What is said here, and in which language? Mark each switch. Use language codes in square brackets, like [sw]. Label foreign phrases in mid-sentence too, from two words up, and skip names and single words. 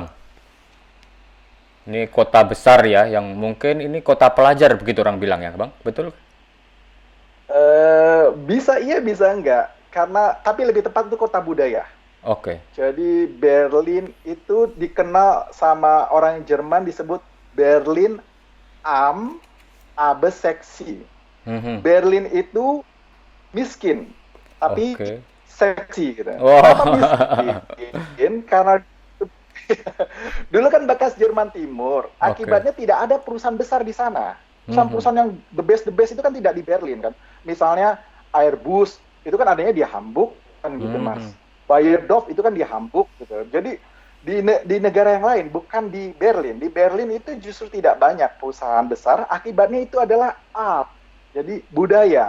[id] Ini kota besar ya, yang mungkin ini kota pelajar begitu orang bilang ya Bang, betul? Bisa iya, bisa enggak. Karena tapi lebih tepat itu kota budaya. Oke. Jadi Berlin itu dikenal sama orang Jerman disebut Berlin [de] am aber sexy. [id] Mhm. Berlin itu miskin, tapi Oke. seksi gitu. Kenapa Wah. miskin? Karena dulu kan bekas Jerman Timur. Oke. Akibatnya tidak ada perusahaan besar di sana. Mhm. Perusahaan-perusahaan yang [en] the best [id] itu kan tidak di Berlin kan. Misalnya Airbus itu kan adanya di Hamburg kan gitu, Mas. Mhm. Bayerdorf itu kan di Hamburg gitu. Jadi di negara yang lain bukan di Berlin. Di Berlin itu justru tidak banyak perusahaan besar. Akibatnya itu adalah art. Jadi budaya.